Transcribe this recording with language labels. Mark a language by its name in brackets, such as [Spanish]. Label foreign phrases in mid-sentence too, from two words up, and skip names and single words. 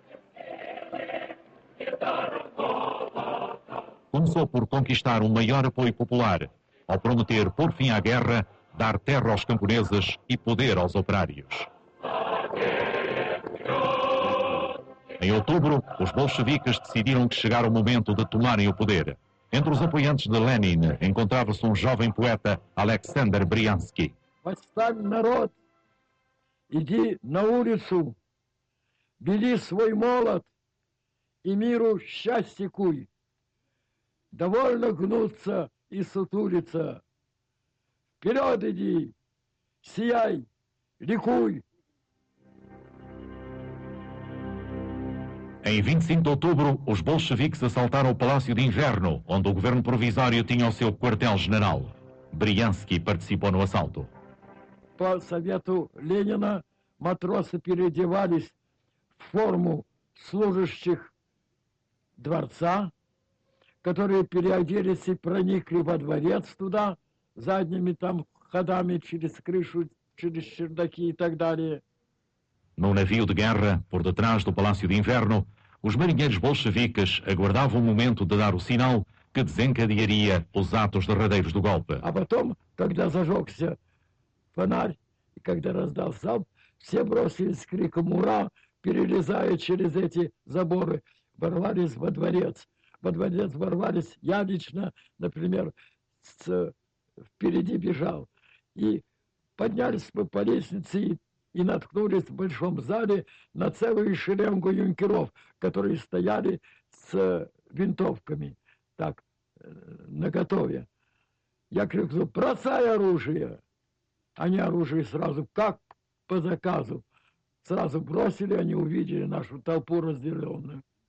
[Portuguese] Começou por conquistar um maior apoio popular, ao prometer pôr fim à guerra, dar terra aos camponeses e poder aos operários. Em outubro, os bolcheviques decidiram que chegara o momento de tomarem o poder. Entre os apoiantes de Lenin encontrava-se um jovem poeta, Alexander Briansky. [Russian] Восстань, народ, иди на улицу, бери свой молот и миру счастье куй. Довольно гнуться и сутулиться. Вперед иди, сияй, ликуй. [Portuguese] Em 25 de outubro, os bolcheviques assaltaram o Palácio de Inverno, onde o governo provisório tinha o seu quartel-general. Bryansky participou no assalto. [Russian] По совету Ленина матросы переодевались в форму служащих дворца, которые переоделись и проникли во дворец туда, задними там ходами через крышу, через чердаки и так далее. [Portuguese] No navio de guerra, por detrás do Palácio de Inverno, os marinheiros bolcheviques aguardavam o momento de dar o sinal que desencadearia os atos derradeiros do golpe. [Russian] А потом, когда зажегся фонарь, и когда раздался залп, все бросились с криком «Ура!», перелезая через эти заборы, ворвались во дворец. Во дворец ворвались, я лично, например, впереди бежал. И поднялись мы по лестнице и наткнулись в большом зале на целую шеренгу юнкеров, которые стояли с винтовками, так, наготове. Я крикнул: «Бросай оружие!» Они оружие сразу, как по заказу, сразу бросили, они увидели нашу толпу разделенную.